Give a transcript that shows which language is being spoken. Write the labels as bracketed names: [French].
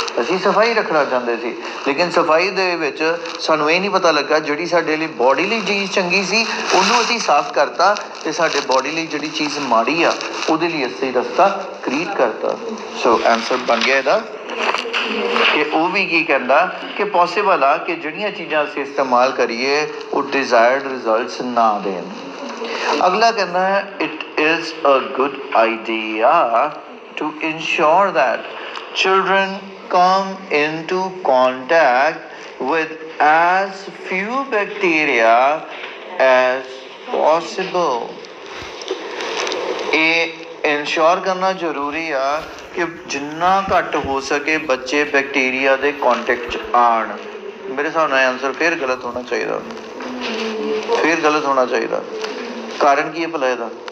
[Punjabi] ਅਸੀਂ ਸਫਾਈ ਰੱਖਣਾ ਚਾਹੁੰਦੇ ਸੀ, ਲੇਕਿਨ ਸਫਾਈ ਦੇ ਵਿੱਚ ਸਾਨੂੰ ਇਹ ਨਹੀਂ ਪਤਾ ਲੱਗਾ ਜਿਹੜੀ ਸਾਡੇ ਲਈ ਬੋਡੀ ਲਈ ਚੀਜ਼ ਚੰਗੀ ਸੀ ਉਹਨੂੰ ਅਸੀਂ ਸਾਫ਼ ਕਰਤਾ, ਅਤੇ ਸਾਡੇ ਬੋਡੀ ਲਈ ਜਿਹੜੀ ਚੀਜ਼ ਮਾੜੀ ਆ ਉਹਦੇ ਲਈ ਅਸੀਂ ਰਸਤਾ ਕ੍ਰੀਏਟ ਕਰਤਾ। ਸੋ ਆਨਸਰ ਬਣ ਗਿਆ ਇਹਦਾ ਕਿ ਉਹ ਵੀ ਕੀ ਕਹਿੰਦਾ ਕਿ ਪੋਸੀਬਲ ਆ ਕਿ ਜਿਹੜੀਆਂ ਚੀਜ਼ਾਂ ਅਸੀਂ ਇਸਤੇਮਾਲ ਕਰੀਏ ਉਹ ਡਿਜ਼ਾਇਰਡ ਰਿਜ਼ਲਟਸ ਨਾ ਦੇਣ। ਅਗਲਾ ਕਹਿੰਦਾ ਹੈ [English] It is a good idea to ensure that children come into contact with as few bacteria as possible। [Punjabi] ਇਹ ਇੰਸ਼ੋਰ ਕਰਨਾ ਜ਼ਰੂਰੀ ਆ ਕਿ ਜਿੰਨਾ ਘੱਟ ਹੋ ਸਕੇ ਬੱਚੇ ਬੈਕਟੀਰੀਆ ਦੇ ਕੰਟੈਕਟ 'ਚ ਆਉਣ। ਮੇਰੇ ਹਿਸਾਬ ਨਾਲ ਆਨਸਰ ਫਿਰ ਗਲਤ ਹੋਣਾ ਚਾਹੀਦਾ, ਫਿਰ ਗਲਤ ਹੋਣਾ ਚਾਹੀਦਾ। ਕਾਰਨ ਕੀ ਹੈ ਭਲਾ ਇਹਦਾ?